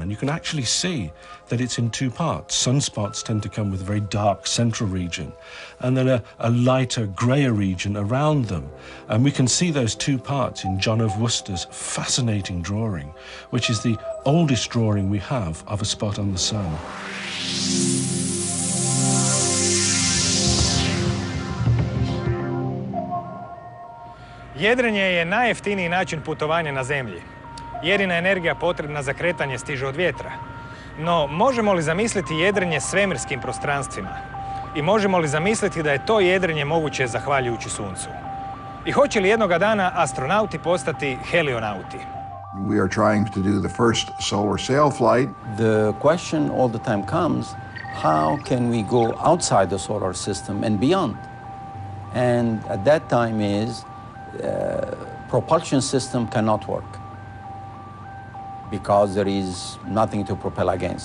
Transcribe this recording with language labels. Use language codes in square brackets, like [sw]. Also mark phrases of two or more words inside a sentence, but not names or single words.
[en] And you can actually see that it's in two parts. Sunspots tend to come with a very dark central region, and then a lighter, grayer region around them. And we can see those two parts in John of Worcester's fascinating drawing, which is the oldest drawing we have of a spot on the sun. [hr] Jedrenje je najjeftiniji način putovanja na zemlji. Jedina energija potrebna za kretanje stiže od vjetra. No, možemo li zamisliti jedrenje svemirskim prostranstvima? I možemo li zamisliti da je to jedrenje moguće zahvaljujući suncu? I hoće li jednoga dana astronauti postati helionauti? [en] We are trying to do the first solar sail flight. The question all the time comes, how can we go outside the solar system and beyond? And at that time is propulsion system cannot work because there is nothing to propel against.